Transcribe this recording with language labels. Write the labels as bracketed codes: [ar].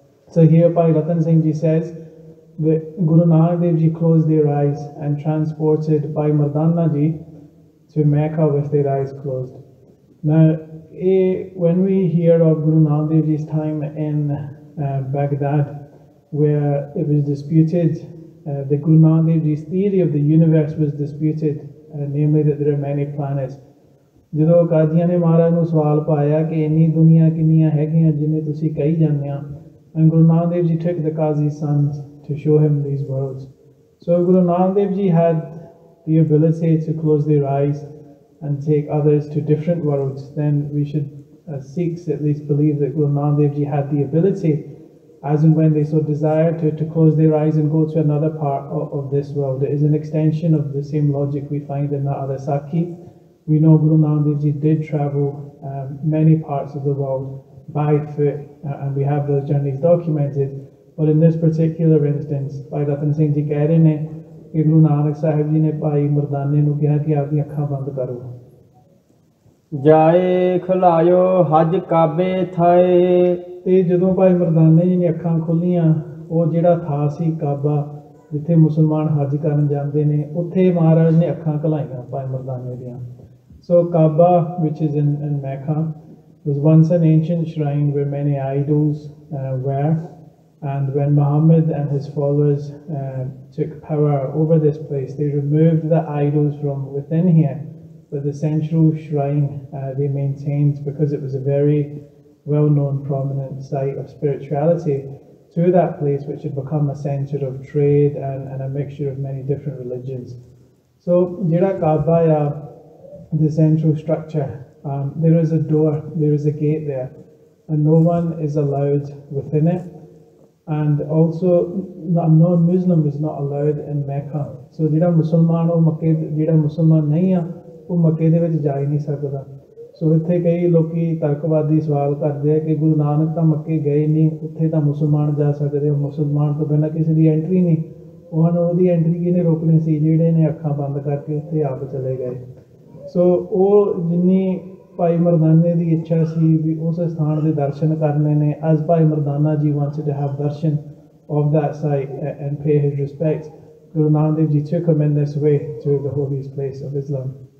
[en] So here Bhai Rattan Singh Ji says that Guru Nanak Dev Ji closed their eyes and transported Bhai Mardana Ji to Mecca with their eyes closed. Now, when we hear of Guru Nanak Dev Ji's time in Baghdad, where it was disputed, the Guru Nanak Dev Ji's theory of the universe was disputed, namely that there are many planets. [pa] ਜਦੋਂ ਕਾਜ਼ੀਆਂ ਨੇ ਮਹਾਰਾਜ ਨੂੰ ਸਵਾਲ ਪਾਇਆ ਕਿ ਇੰਨੀ ਦੁਨੀਆ ਕਿੰਨੀਆਂ ਹੈਗੀਆਂ ਜਿੰਨੇ ਤੁਸੀਂ ਕਹੀ ਜਾਂਦੇ ਆ, [en] and Guru Nanak Dev Ji took the Qazi's sons to show him these worlds. So Guru Nanak Dev Ji had the ability to close their eyes and take others to different worlds. Then we should, as Sikhs at least, believe that Guru Nanak Dev Ji had the ability, as and when they so desire, to close their eyes and go to another part of this world. It is an extension of the same logic we find in that other Sakhi. We know Guru Nanak Dev Ji did travel many parts of the world by foot, and we have those journeys documented. But in this particular instance, [pa] Bhai Rattan Singh Ji ਕਹਿ ਰਹੇ ਨੇ ਕਿ Guru Nanak Sahib Ji ਨੇ ਭਾਈ ਮਰਦਾਨੇ ਨੂੰ ਕਿਹਾ ਕਿ ਆਪਦੀਆਂ ਅੱਖਾਂ ਬੰਦ ਕਰੋ। ਜਾਏ ਖਲਾਇਓ ਹਜ ਕਾਬੇ ਥਾਏ। ਤੇ ਜਦੋਂ ਭਾਈ ਮਰਦਾਨੇ ਜੀ ਨੇ ਅੱਖਾਂ ਖੋਲੀਆਂ, ਉਹ ਜਿਹੜਾ ਥਾਂ ਸੀ ਕਾਬਾ, ਜਿੱਥੇ ਮੁਸਲਮਾਨ ਹੱਜ ਕਰਨ ਜਾਂਦੇ ਨੇ, ਉੱਥੇ ਮਹਾਰਾਜ ਨੇ ਅੱਖਾਂ ਘਲਾਈਆਂ ਭਾਈ ਮਰਦਾਨੇ ਦੀਆਂ। [en] So Kaaba, which is in Mecca, was once an ancient shrine where many idols were, and when Muhammad and his followers took power over this place, they removed the idols from within here, but the central shrine they maintained, because it was a very well-known prominent site of spirituality to that place, which had become a center of trade and a mixture of many different religions. So Jira Kaaba, the central structure, there is a door, there is a gate there, and no one is allowed within it, and also a non-Muslim is not allowed in Mecca. [pa] So ਜਿਹੜਾ ਮੁਸਲਮਾਨ ਉਹ ਮੱਕੇ ਜਿਹੜਾ ਮੁਸਲਮਾਨ ਨਹੀਂ ਆ ਉਹ ਮੱਕੇ ਦੇ ਵਿੱਚ ਜਾ ਹੀ ਨਹੀਂ ਸਕਦਾ। ਸੋ ਇੱਥੇ ਕਈ ਲੋਕੀ ਤਰਕਵਾਦੀ ਸਵਾਲ ਕਰਦੇ ਆ ਕਿ ਗੁਰੂ ਨਾਨਕ ਤਾਂ ਮੱਕੇ ਗਏ ਨਹੀਂ, ਉੱਥੇ ਤਾਂ ਮੁਸਲਮਾਨ ਜਾ ਸਕਦੇ, ਮੁਸਲਮਾਨ ਤੋਂ ਬਿਨਾਂ ਕਿਸੇ ਦੀ ਐਂਟਰੀ ਨਹੀਂ। ਉਹਦੀ ਐਂਟਰੀ ਕਿਹਨੇ ਰੋਕਣੀ ਸੀ? ਜਿਹੜੇ ਨੇ ਅੱਖਾਂ ਬੰਦ ਕਰਕੇ ਉੱਥੇ ਆਪ ਚਲੇ ਗਏ। ਸੋ ਉਹ ਜਿੰਨੀ ਭਾਈ ਮਰਦਾਨੇ ਦੀ ਇੱਛਾ ਸੀ ਵੀ ਉਸ ਸਥਾਨ ਦੇ ਦਰਸ਼ਨ ਕਰਨੇ ਨੇ, [en] as Bhai Mardana ji wanted to have darshan of that site and pay his respects, Guru Nanak Dev Ji took him in this way to the holiest place of Islam.